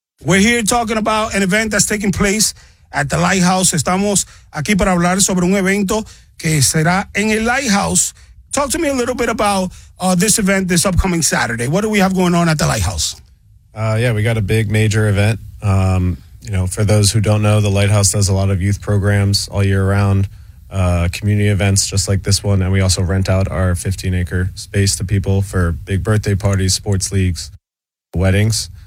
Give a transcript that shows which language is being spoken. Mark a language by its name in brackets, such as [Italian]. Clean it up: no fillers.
[English] We're here talking about an event that's taking place at The Lighthouse. [Spanish] Estamos aquí para hablar sobre un evento que será en el Lighthouse. [English] Talk to me a little bit about this event this upcoming Saturday. What do we have going on at The Lighthouse? We got a big major event. You know, for those who don't know, the Lighthouse does a lot of youth programs all year round, community events just like this one, and we also rent out our 15-acre space to people for big birthday parties, sports leagues, weddings.